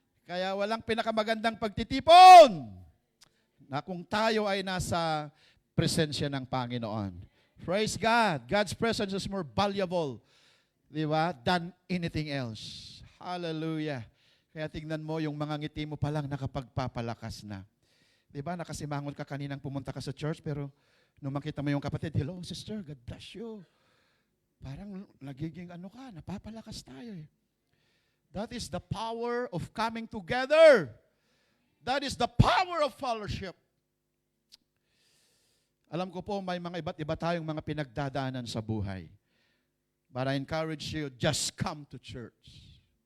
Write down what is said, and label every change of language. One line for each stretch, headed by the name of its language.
Filipino: Kaya walang pinakamagandang pagtitipon na kung tayo ay nasa presensya ng Panginoon.
English: Praise God. God's presence is more valuable, di ba, than anything else. Hallelujah.
Filipino: Kaya tingnan mo, yung mga ngiti mo palang nakapagpapalakas na. Di ba, nakasimangon ka kaninang pumunta ka sa church, pero nung makita mo yung kapatid,
English: hello sister, God bless you.
Filipino: Parang nagiging napapalakas tayo
English: That is the power of coming together. That is the power of fellowship.
Filipino: Alam ko po, may mga iba't iba tayong mga pinagdadaanan sa buhay.
English: But I encourage you, just come to church.